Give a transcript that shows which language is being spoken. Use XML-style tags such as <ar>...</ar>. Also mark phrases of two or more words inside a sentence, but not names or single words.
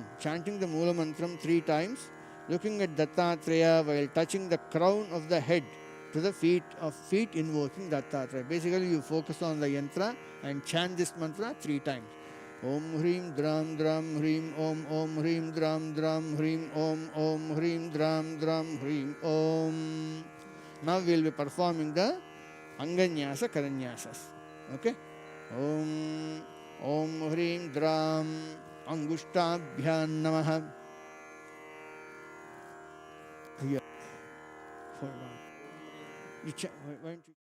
<en>Chanting the Mula Mantram 3 times, looking at Dattatreya while touching the crown of the head to the feet invoking Dattatreya. Basically, you focus on the yantra and chant this mantra 3 times.</en> <sa>Om Hrim Dram Dram Hrim Om. Om Hrim Dram Dram Hrim Om. Om Hrim Dram Dram Hrim Om.</sa> <en>Now we will be performing the Anganyasa, Karanyasas. Okay?</en> <sa>Om Hrim Dram Angushtabhyan Namaha.</sa> <en>Here. Hold on. You why don't you?</en>